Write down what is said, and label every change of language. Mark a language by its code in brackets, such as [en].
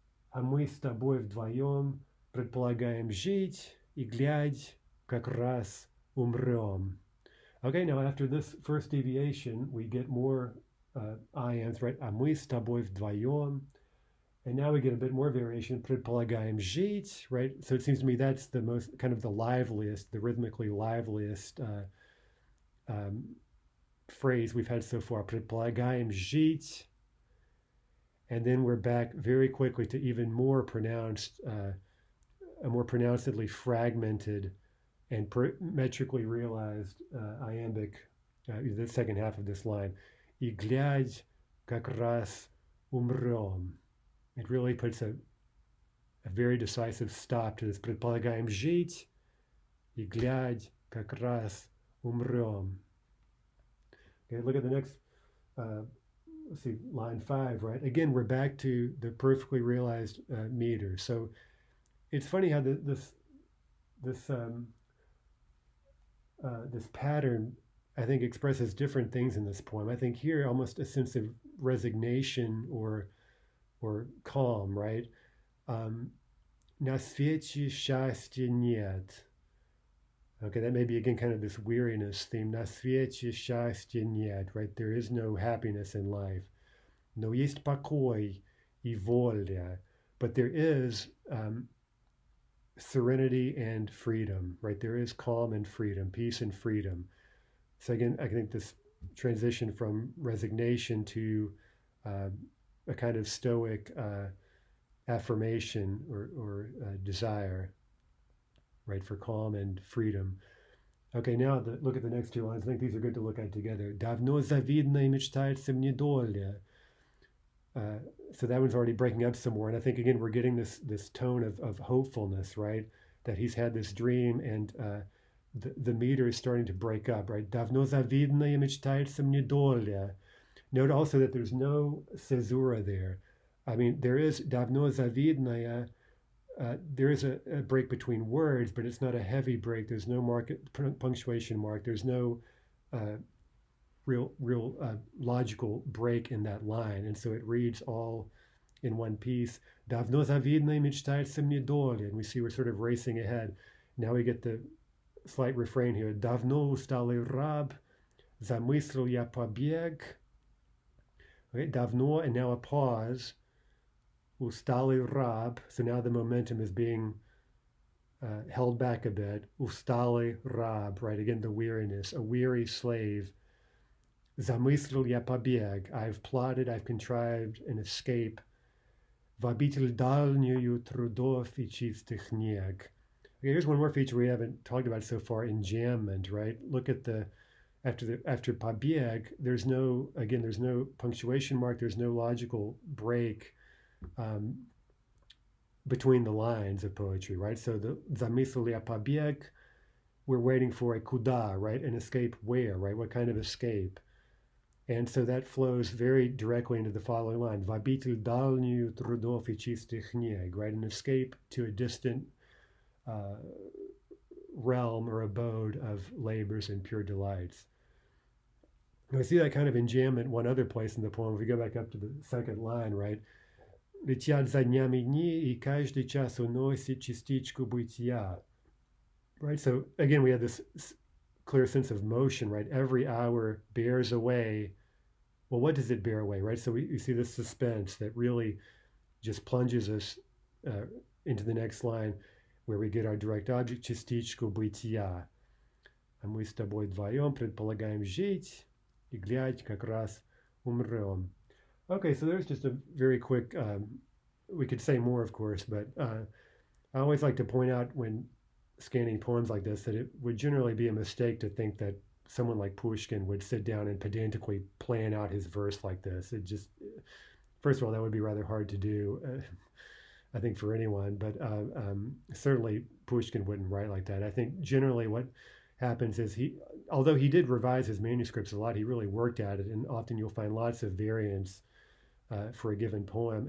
[ru] А мы с тобой вдвоем предполагаем жить, и глядь, как раз умрем. [en] Okay, now after this first deviation, we get more iams, right? [ru] А мы с тобой вдвоем. [en] And now we get a bit more variation, [ru] предполагаем жить, [en] right? So it seems to me that's the most, kind of the liveliest, the rhythmically liveliest phrase we've had so far, [ru] предполагаем жить. [en] And then we're back very quickly to even more pronounced, a more pronouncedly fragmented and metrically realized iambic, the second half of this line. [ru] И глядь, как раз умрем. [en] It really puts a very decisive stop to this. [ru] Предполагаем жить, и глядь, как раз умрем. [en] Okay, look at the next, let's see, line 5, right? Again, we're back to the perfectly realized meter. So it's funny how this pattern, I think, expresses different things in this poem. I think here almost a sense of resignation or calm, right? [ru] На свете счастья нет. [en] Okay, that may be again kind of this weariness theme. [ru] На свете счастья нет, right? [en] There is no happiness in life. [ru] Но есть покой и воля. [en] But there is serenity and freedom, right? There is calm and freedom, peace and freedom. So again, I think this transition from resignation to a kind of stoic affirmation or desire, right, for calm and freedom. Okay, now look at the next two lines. I think these are good to look at together. [ru] Давно завидно и мечтается мне доля. [en] So that one's already breaking up some more. And I think, again, we're getting this tone of hopefulness, right? That he's had this dream, and the meter is starting to break up, right? [ru] Давно завидно и мечтается мне доля. [en] Note also that there's no caesura there. I mean, there is [ru] давно завидная. [en] There is a break between words, but it's not a heavy break. There's no punctuation mark. There's no real logical break in that line, and so it reads all in one piece. [ru] Давно завидно мечтается мне доля, [en] and we see we're sort of racing ahead. Now we get the slight refrain here. [ru] Давно усталый раб, замыслил я побег. [en] Okay, давно, and now a pause. [ru] Усталый раб. [en] So now the momentum is being held back a bit. [ru] Усталый раб, right? [en] Again, the weariness, a weary slave. [ru] Замыслил я побег. [en] I've plotted, I've contrived an escape. [ru] В обитель дальнюю трудов и чистых нег. [en] Okay, here's one more feature we haven't talked about so far: enjambment, right? Look at after побег. There's no punctuation mark. There's no logical break between the lines of poetry, right? So the [ru] замыслил я побег, [en] we're waiting for a куда, right? An escape where, right? What kind of escape? And so that flows very directly into the following line: [ru] в обитель дальнюю трудов и чистых нег, [en] right? An escape to a distant realm or abode of labors and pure delights. And we see that kind of enjambment one other place in the poem. If we go back up to the second line, right? [ru] Летят за днями дни, и каждый час уносит частичку бытия. [en] Right? So again, we have this clear sense of motion, right? Every hour bears away. Well, what does it bear away, right? So we see this suspense that really just plunges us into the next line, where we get our direct object, [ru] частичку бытия. А мы с тобой вдвоем предполагаем жить, и глядь, как раз умрем. [en] Okay, so there's just a very quick, we could say more, of course, but I always like to point out when scanning poems like this that it would generally be a mistake to think that someone like Pushkin would sit down and pedantically plan out his verse like this. It just, first of all, that would be rather hard to do, I think, for anyone, but certainly Pushkin wouldn't write like that. I think generally what happens is although he did revise his manuscripts a lot, he really worked at it, and often you'll find lots of variants for a given poem.